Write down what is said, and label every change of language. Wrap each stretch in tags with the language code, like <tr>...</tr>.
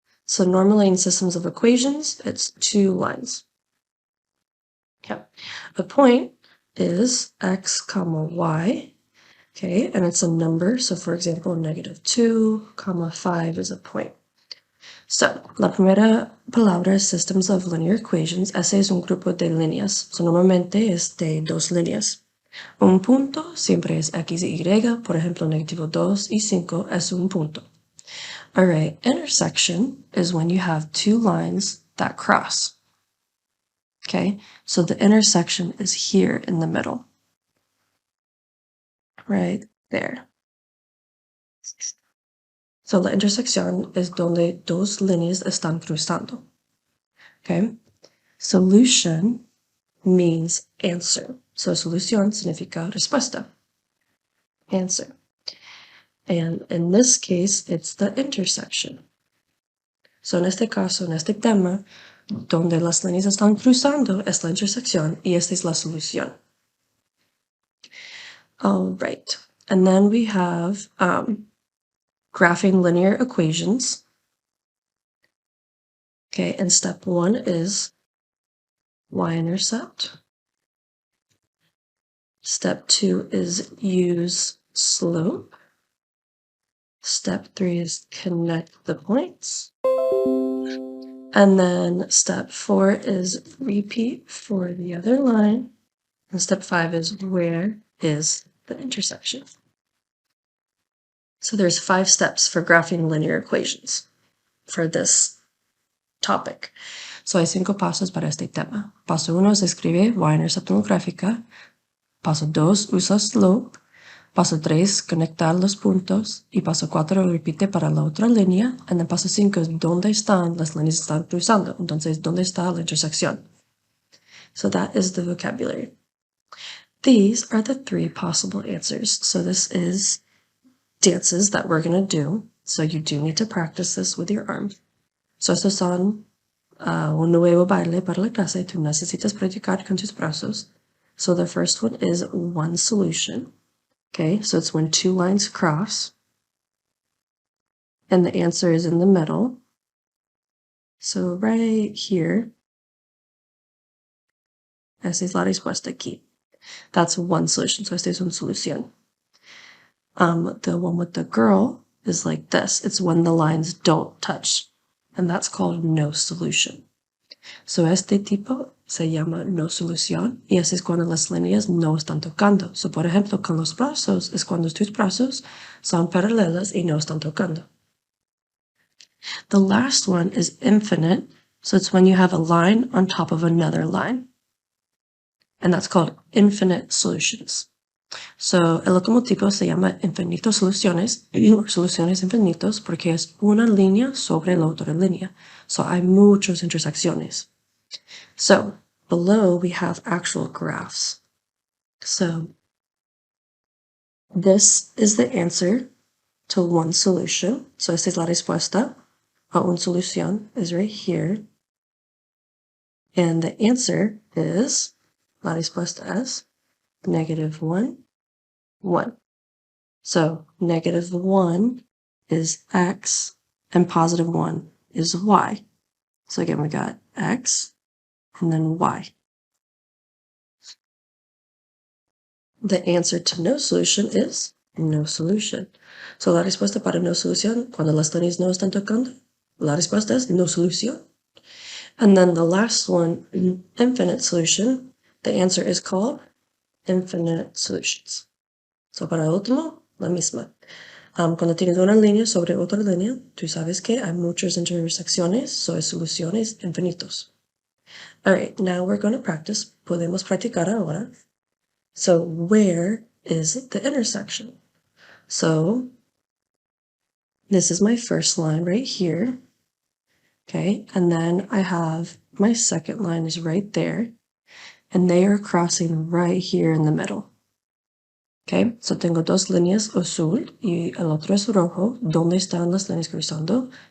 <en>So normally in systems of equations, it's two lines. Okay. A point is x comma y, okay, and it's a number. So for example, -2, 5 is a point.</en> <es>So, la primera palabra es</es> <en>systems of linear equations.</en> <es>Ese es un grupo de líneas. So normalmente es de dos líneas. Un punto siempre es x y y. Por ejemplo, -2 y 5 es un punto.</es> <en>All right, intersection is when you have two lines that cross. Okay, so the intersection is here in the middle. Right there.</en> <es>So la intersección es donde dos líneas están cruzando.</es> <en>Okay, solution means answer.</en> <es>So solución significa respuesta.</es> <en>Answer. And in this case, it's the intersection.</en> <es>So en este caso, en este tema, donde las líneas están cruzando es la intersección y esta es la solución.</es> <en>All right, and then we have graphing linear equations. Okay, and step 1 is y-intercept. Step 2 is use slope. Step 3 is connect the points. And then step 4 is repeat for the other line. And step 5 is where is the intersection. So there's 5 steps for graphing linear equations for this topic.</en> <es>So hay 5 pasos para este tema. Paso 1 se escribe y-intercept en gráfica. Paso 2 usa slope. Paso 3, conectar los puntos. Y paso 4, repite para la otra línea. Y en paso 5 es dónde están las líneas que están cruzando. Entonces, ¿dónde está la intersección?</es> <en>So that is the vocabulary. These are the 3 possible answers. So this is dances that we're going to do. So you do need to practice this with your arms.</en> <es>So estos son un nuevo baile para la clase. Tú necesitas practicar con tus brazos.</es> <en>So the first one is one solution. Okay, so it's when two lines cross. And the answer is in the middle. So right here.</en> <es>Esa es la respuesta aquí.</es> <en>That's one solution. So</en> <es>esta es una solución.</es> <en>The one with the girl is like this. It's when the lines don't touch. And that's called no solution.</en> <es>So este tipo se llama no solución. Y ese es cuando las líneas no están tocando. So por ejemplo, con los brazos es cuando tus brazos son paralelas y no están tocando.</es> <en>The last one is infinite. So it's when you have a line on top of another line. And that's called infinite solutions.</en> <es>So el último tipo se llama infinitos soluciones, or soluciones infinitos, porque es una línea sobre la otra línea. So hay muchas intersecciones.</es> <en>So below we have actual graphs. So this is the answer to one solution.</en> <es>So esta es la respuesta a una solución</es> <en>is right here. And the answer is,</en> <es>la respuesta es</es> <en>-1, 1. So -1 is x and +1 is y. So again, we got x and then y. The answer to no solution is no solution.</en> <es>So la respuesta para no solución, cuando las líneas no están tocando, la respuesta es no solución.</es> <en>And then the last one, infinite solution, the answer is called infinite solutions.</en> <es>So para el último, la misma. Cuando tienes una línea sobre otra línea, tú sabes que hay muchas intersecciones, so hay soluciones infinitos.</es> <en>All right, now we're going to practice.</en> <es>Podemos practicar ahora.</es> <en>So where is the intersection? So this is my first line right here. Okay, and then I have my second line is right there, and they are crossing right here in the middle.</en> <es>Okay, so tengo dos líneas azul y el otro es rojo. ¿Dónde están las líneas cruzando?</es>